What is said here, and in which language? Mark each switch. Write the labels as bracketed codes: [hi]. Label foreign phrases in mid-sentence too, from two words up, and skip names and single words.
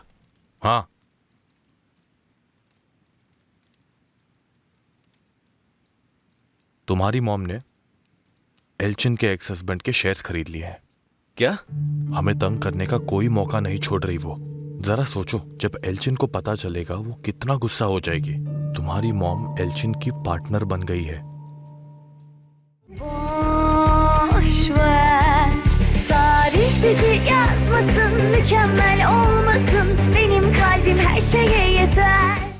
[hi] हाँ, तुम्हारी मॉम ने एल्चिन के [en] ex husband [hi] के शेयर्स खरीद लिए हैं। क्या? हमें तंग करने का कोई मौका नहीं छोड़ रही वो। जरा सोचो, जब एल्चिन को पता चलेगा वो कितना गुस्सा हो जाएगी। तुम्हारी मॉम एल्चिन की पार्टनर बन गई है। [tr] Tarih bizi yazmasın, mükemmel olmasın. Benim kalbim her şeye yeter.